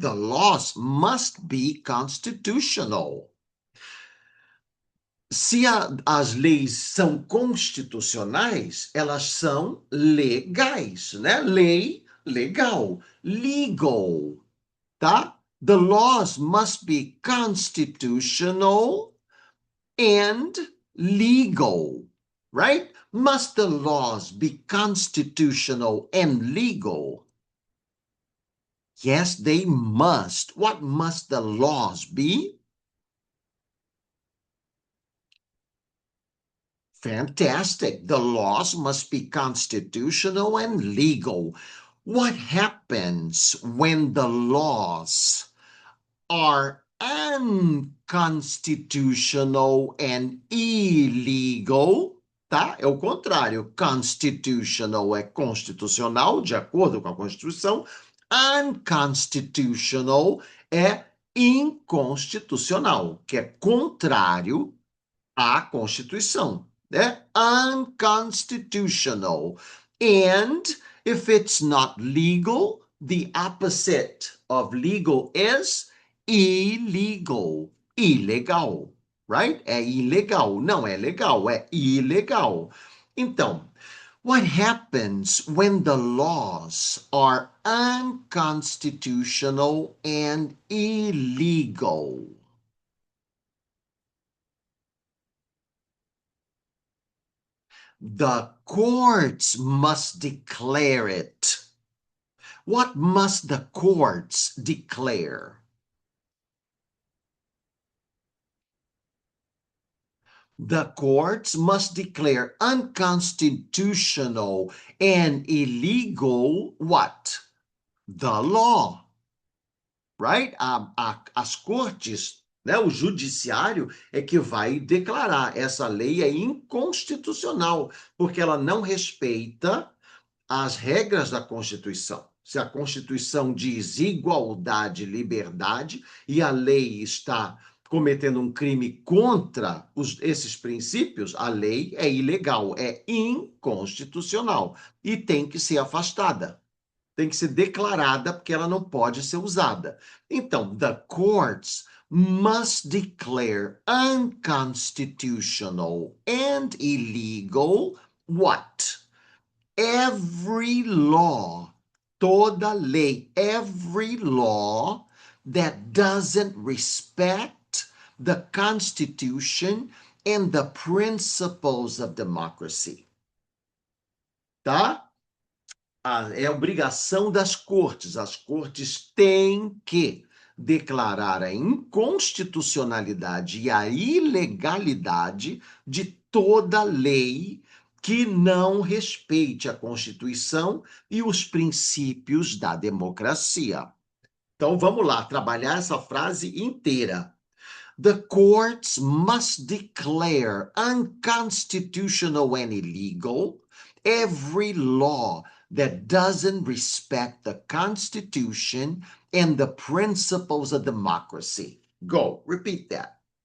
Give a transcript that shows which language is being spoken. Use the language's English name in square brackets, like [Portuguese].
[English] The laws must be constitutional. [Portuguese] Se as leis são constitucionais, elas são legais, né? Lei, legal. Legal, tá? [English] The laws must be constitutional and legal, right? Must the laws be constitutional and legal? Yes, they must. What must the laws be? Fantastic. The laws must be constitutional and legal. What happens when the laws are unconstitutional and illegal? [Portuguese] Tá? É o contrário. Constitutional é constitucional, de acordo com a Constituição. Unconstitutional é inconstitucional, que é contrário à Constituição, né? [English] Unconstitutional. And if it's not legal, the opposite of legal is illegal. [Portuguese] ilegal, [English] right? [Portuguese] É ilegal, não é legal, é ilegal. Então, [English] what happens when the laws are unconstitutional and illegal? The courts must declare it. What must the courts declare? The courts must declare unconstitutional and illegal what? The law, right? [Portuguese] As cortes, né, o judiciário é que vai declarar essa lei é inconstitucional, porque ela não respeita as regras da Constituição. Se a Constituição diz igualdade e liberdade e a lei está cometendo um crime contra esses princípios, a lei é ilegal, é inconstitucional e tem que ser afastada. Tem que ser declarada porque ela não pode ser usada. Então, [English] the courts must declare unconstitutional and illegal what? Every law, [Portuguese] toda lei, [English] every law that doesn't respect the Constitution and the principles of democracy. [Portuguese] Tá? É obrigação das cortes. As cortes têm que declarar a inconstitucionalidade e a ilegalidade de toda lei que não respeite a Constituição e os princípios da democracia. Então vamos lá, trabalhar essa frase inteira. [English] The courts must declare unconstitutional and illegal every law that doesn't respect the Constitution and the principles of democracy. Go, repeat that.